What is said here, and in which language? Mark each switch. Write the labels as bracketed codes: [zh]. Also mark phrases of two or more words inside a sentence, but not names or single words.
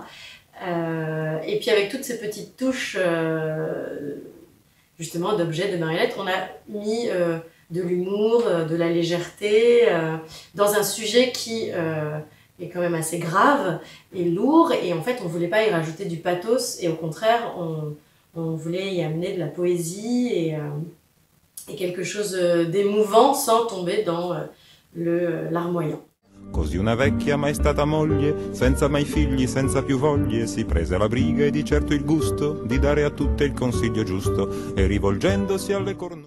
[fr] Et puis avec toutes ces petites touches justement d'objets, de marionnettes, on a mis de l'humour, de la légèreté dans un sujet qui est quand même assez grave et lourd, et en fait on voulait pas y rajouter du pathos, et au contraire on voulait y amener de la poésie et quelque chose d'émouvant sans tomber dans larmoyant. [it] Così una vecchia mai stata moglie, senza mai figli, senza più voglie, si prese la briga e di certo il gusto di dare a tutte il consiglio giusto, e rivolgendosi alle cornu...